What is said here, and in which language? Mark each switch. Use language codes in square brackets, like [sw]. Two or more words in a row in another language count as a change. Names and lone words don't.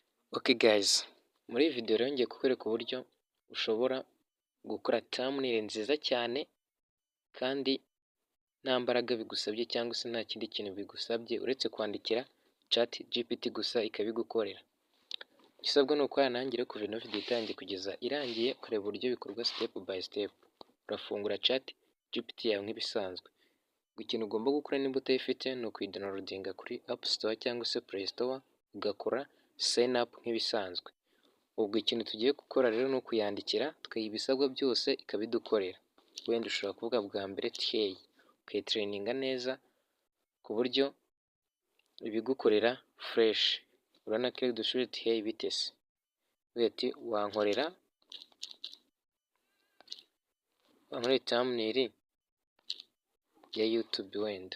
[en] Okay guys, [rw] muri iyi video rero ngiye kukwereka uburyo ushobora gukora thumbnail nziza cyane kandi nta mbaraga bigusabye cyangwa se nta kindi kintu bigusabye uretse kwandikira ChatGPT gusa ikabigukorera. Icyo usabwa ni ukorana nanjye rero kuva ino video itangiye kugeza irangiye ukareba uburyo bikorwa [en] step by step. [rw] Urafungura ChatGPT yawe nk'ibisanzwe. Ikintu ugomba gukora niba utayifite ni ukuyidownloadinga kuri App Store cyangwa se Play Store ugakora [en] sign up [rw] nk'ibisanzwe. Ubwo ikintu tugiye gukora rero ni ukuyandikira tukayiha ibisabwa byose ikabidukorera. Wenda ushobora kuvuga bwa mbere hey ukayitrayininga neza ku buryo ibigukorera fresh. Urabona ko iyo dusubije hey bitese ati wankorera thumbnail ya YouTube wenda.